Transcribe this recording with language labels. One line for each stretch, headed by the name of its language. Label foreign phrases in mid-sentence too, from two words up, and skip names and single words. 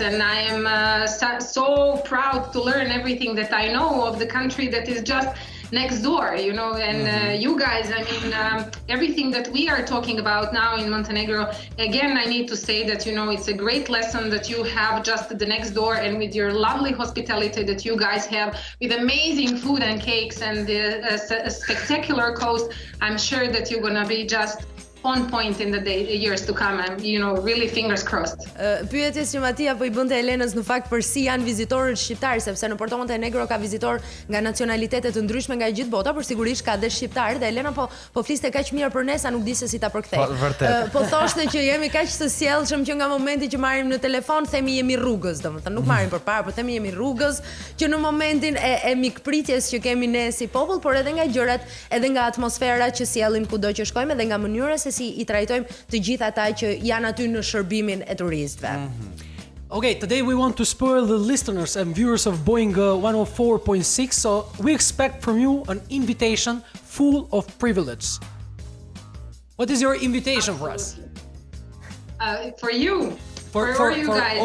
English: And I am so proud to learn everything that I know of the country that is just next door, you know, and you guys, I mean, everything that we are talking about now in Montenegro, again, I need to say that, you know, it's a great lesson that you have just the next door, and with your lovely hospitality that you guys have, with amazing food and cakes and the spectacular coast, I'm sure that you're gonna be just on point in the years to come. I'm, you know, really fingers crossed.
Albanian: Pyetjes që Matia po I bënte Elenës në fakt për si janë vizitorët shqiptar, sepse në Porto Montenegro ka vizitor nga nacionalitete të ndryshme nga gjithë bota, por sigurisht ka dhe shqiptar, dhe Elena po fliste kaq mirë për ne sa nuk di se si ta përkthej. Po thoshte që jemi kaq të sjellshëm që nga momenti që marrim në telefon themi jemi rrugës, domethënë nuk marrim përpara, por themi jemi rrugës, që në momentin e mikpritjes që kemi ne si popull, por edhe nga gjërat, edhe nga atmosfera që sjellim kudo që shkojmë, edhe nga mënyra se si I trajtojmë të gjithë ata që janë aty në shërbimin e turistëve.
English: Okay, today we want to spoil the listeners and viewers of Boeing 104.6, so we expect from you an invitation full of privilege. What is your invitation for us? For you, For you guys,